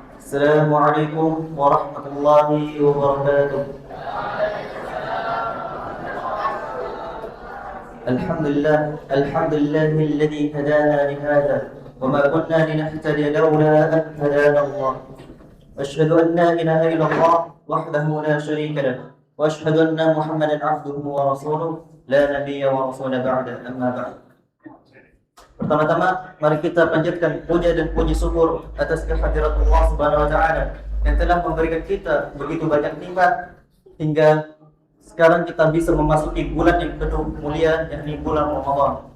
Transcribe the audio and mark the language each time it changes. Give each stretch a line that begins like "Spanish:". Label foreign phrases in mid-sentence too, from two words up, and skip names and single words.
Arabic: السلام عليكم ورحمة الله وبركاته. الحمد لله الذي هدانا لهذا وما كنا لنهتدي لولا أن هدانا الله. أشهد أن لا إله إلا الله وحده لا شريك له وأشهد أن محمدا عبده ورسوله لا نبي ورسول بعد أما بعد.
Indonesian: Pertama-tama, mari kita panjatkan puja dan puji syukur atas kehadirat Allah
Arabic: سبحانه وتعالى
Indonesian: yang telah memberikan kita begitu banyak nikmat hingga sekarang kita bisa memasuki bulan yang penuh mulia, yakni bulan Ramadan.